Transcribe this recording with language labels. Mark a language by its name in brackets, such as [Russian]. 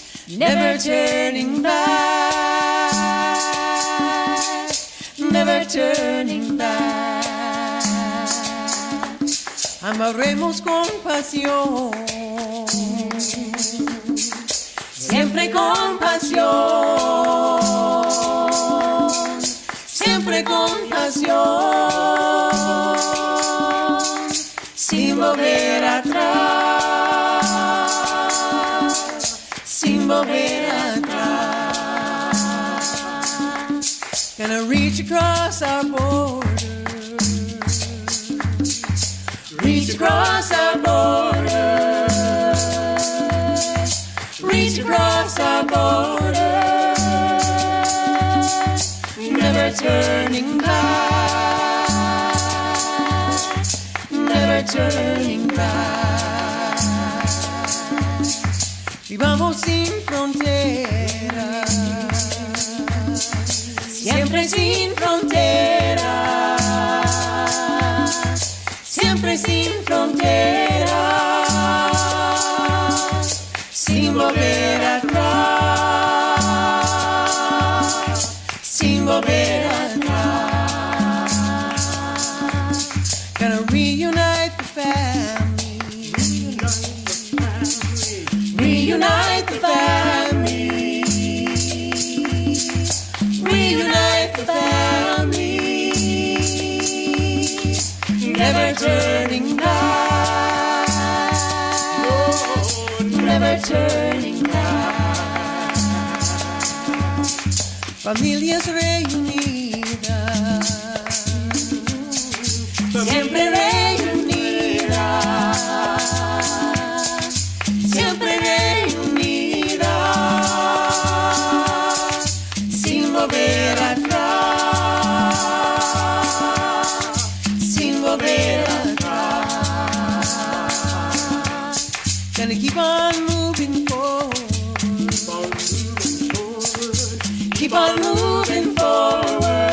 [English] Never turning back, never turning back. [Spanish] Amaremos con pasión, siempre con pasión, siempre con pasión, sin volver atrás. Sin volver atrás. [English] Gonna reach across our borders, reach across our borders, reach across our borders, never turning back, never turning back. [Spanish] Vivamos sin fronteras, siempre sin fronteras, siempre sin fronteras, sin volver atrás, sin volver atrás. [English] Gonna reunite the family. Reunite the family, reunite the family, never turning back, never turning back. [Spanish] Familias reunidas, siempre reunidas, siempre reunidas, sin volver atrás, sin volver atrás. [English] Gonna keep on moving forward, keep on moving forward,